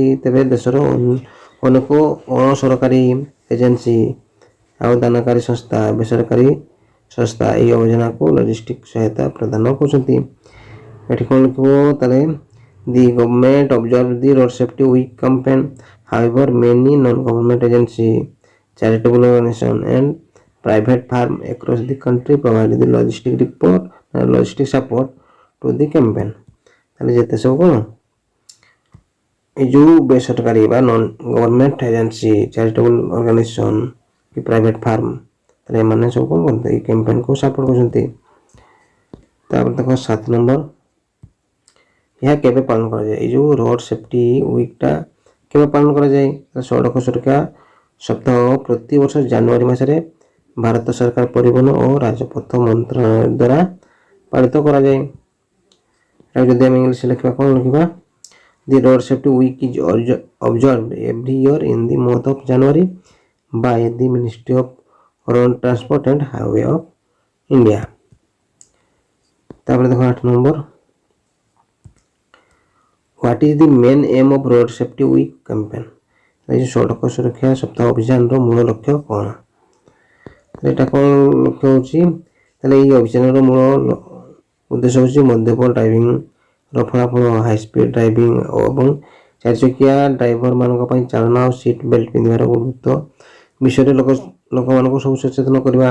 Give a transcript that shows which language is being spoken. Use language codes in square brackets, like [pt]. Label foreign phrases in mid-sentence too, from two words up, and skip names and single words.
[or] ତେବେ ଦେଶର ଅନେକ ଅଣସରକାରୀ ଏଜେନ୍ସି ଆଉ ଦାନକାରୀ ସଂସ୍ଥା, ବେସରକାରୀ ସଂସ୍ଥା ଏହି ଅଭିଯାନକୁ ଲଜିଷ୍ଟିକ୍ ସହାୟତା ପ୍ରଦାନ କରୁଛନ୍ତି। ଏଠି କ'ଣ ଲେଖିବ ତାହେଲେ [en] the government observe the road safety week campaign however many non government agency charitable organization and private firm across the country provide the logistic support to the campaign। [or] ତାହେଲେ ଯେତେ ସବୁ କ'ଣ ଏ ଯେଉଁ ବେସରକାରୀ ବା [en] non government agency, charitable organisation [or] କି [en] private firm, [or] ତାହେଲେ ଏମାନେ ସବୁ କ'ଣ କରନ୍ତି ଏଇ କ୍ୟାମ୍ପେନ୍କୁ ସପୋର୍ଟ କରୁଛନ୍ତି। ତାପରେ ଦେଖ 7 ନମ୍ବର, ଏହା କେବେ ପାଳନ କରାଯାଏ? ଏଇ ଯେଉଁ [en] road safety weekta [or] କେବେ ପାଳନ କରାଯାଏ? ସଡ଼କ ସୁରକ୍ଷା ସପ୍ତାହ ପ୍ରତିବର୍ଷ ଜାନୁଆରୀ ମାସରେ ଭାରତ ସରକାର ପରିବହନ ଓ ରାଜପଥ ମନ୍ତ୍ରଣାଳୟ ଦ୍ୱାରା ପାଳିତ କରାଯାଏ। ଆଉ ଯଦି ଆମେ ଇଂଲିଶ ଲେଖିବା କ'ଣ ଲେଖିବା? [en] The road safety week is observed every year in the month of January by the Ministry of Road Transport and Highway of India। [or] ତାପରେ ଦେଖ 8 ନମ୍ବର, [en] What is the main aim of road safety week campaign? [or] এই ସଡ଼କ ସୁରକ୍ଷା ସପ୍ତାହ ଅଭିଯାନର ମୂଳ ଲକ୍ଷ୍ୟ କ'ଣ? ଏଇଟା କ'ଣ ଲକ୍ଷ୍ୟ ହେଉଛି? ତାହେଲେ ଏହି ଅଭିଯାନର ମୂଳ ଉଦ୍ଦେଶ୍ୟ ହେଉଛି ମଦ୍ୟପ ଡ୍ରାଇଭିଂର ଫଳାଫଳ, [en] high speed driving [or] ଏବଂ ଚାରିଚକିଆ ଡ୍ରାଇଭରମାନଙ୍କ ପାଇଁ ଚାଳନା ଆଉ [en] seat belt [or] ପିନ୍ଧିବାର ଗୁରୁତ୍ୱ ବିଷୟରେ ଲୋକମାନଙ୍କୁ ସବୁ ସଚେତନ କରିବା।